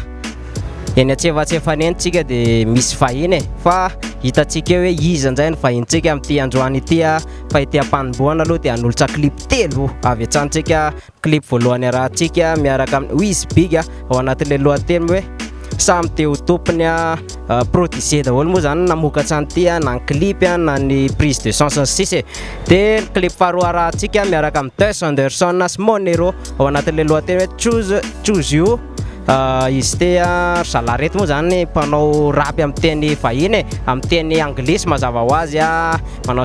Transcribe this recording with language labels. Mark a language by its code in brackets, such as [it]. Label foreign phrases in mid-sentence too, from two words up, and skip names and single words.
[mg] Eny antsefatsefany eny tsika de misy vahiny fa hitantsika hoe iza injay ny vahintsika amin'ity androany ity fa ity ampanomboana aloha dia hanolotra clip telo avy antsantsika. Clip voalohany arahantsika miaraka amin'ny Wiz Big ao anatin'ilay lohateny hoe samy teo tompony produisé daholo moa zany namokatra an'ity na ny clip na ny [fr] prise de son [mg] sisy. De clip faharoa arahantsika miaraka amin'ny Des Anderson sy Monero ao anatin'ilay lohateny hoe [en] choose you. [mg] Izy te salareto moa zany mpanao rap amin'ny teny vahiny amin'ny teny anglisy mazava ho azy manao